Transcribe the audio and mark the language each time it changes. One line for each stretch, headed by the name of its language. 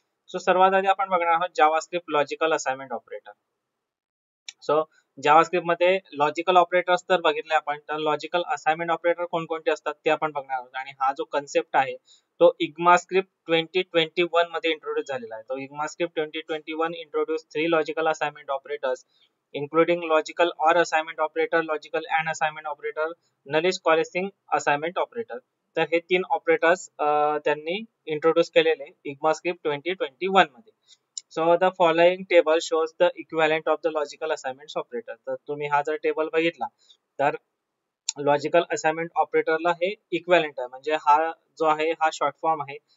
Marathi: So सर्वात आधी आपण बघणार आहोत JavaScript logical assignment operator. So JavaScript मध्ये लॉजिकल ऑपरेटर्स तर बघितले आपण, तर लॉजिकल असाइनमेंट ऑपरेटर कोणकोणते असतात ते आपण बघणार आहोत. आणि हा जो कन्सेप्ट आहे तो इग्मास्क्रिप्ट 2021 मध्ये इंट्रोड्यूस झालेला आहे.
English: तो ECMAScript 2021 introduce 3 logical assignment operators including logical or assignment operator, logical and assignment operator, nullish coalescing assignment operator.
Marathi: तर हे 3 ऑपरेटर्स त्यांनी इंट्रोड्यूस केलेले इग्मास्क्रिप्ट 2021 मध्ये.
English: So the following table shows the equivalent of the logical assignment operator.
Marathi: तर तुम्ही हा जर table बघितला तर लॉजिकल असाइनमेंट ऑपरेटरला हे इक्विव्हॅलंट आहे, म्हणजे हा जो आहे हा शॉर्ट फॉर्म आहे.